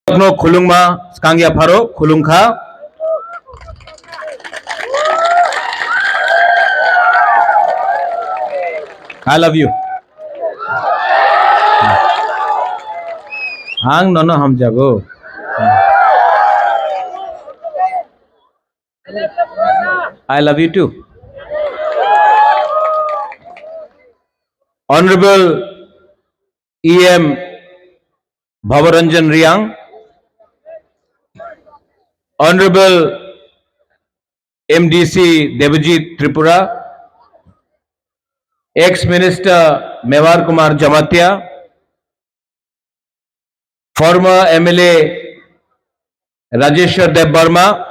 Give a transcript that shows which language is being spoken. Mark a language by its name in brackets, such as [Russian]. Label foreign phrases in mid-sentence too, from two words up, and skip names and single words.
[Kok Borok] No khulungma skangya pharo khulungkha. [English] I love you. [Kok Borok] Hang nono ham jago. [English] I love you too. Honorable EM Bhavaranjan Riang, Honorable MDC Devajit Tripura, ex-minister Mewar Kumar Jamatia, former MLA Rajeshwar Dev Burma,